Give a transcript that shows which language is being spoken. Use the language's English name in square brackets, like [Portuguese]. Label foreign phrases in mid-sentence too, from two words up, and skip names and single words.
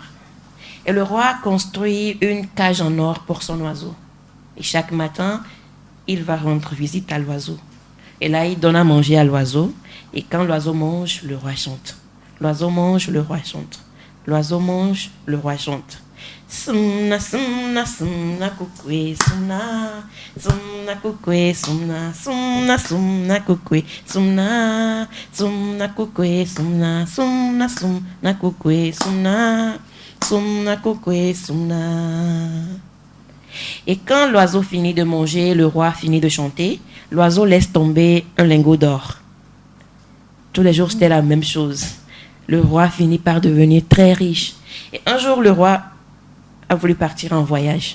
[French] Et le roi construit une cage en or pour son oiseau. Et chaque matin, il va rendre visite à l'oiseau. Et là, il donne à manger à l'oiseau. Et quand l'oiseau mange, le roi chante. L'oiseau mange, le roi chante. L'oiseau mange, le roi chante. Sumna, sumna, sumna, kukwe, sumna. Sumna, kukwe, sumna. Sumna, sumna, kukwe, sumna. Sumna, kukwe, sumna. Sumna, sumna, kukwe, sumna. Sumna, kukwe, sumna. Et quand l'oiseau finit de manger, le roi finit de chanter, l'oiseau laisse tomber un lingot d'or. Tous les jours, c'était la même chose. Le roi finit par devenir très riche. Et un jour, le roi a voulu partir en voyage.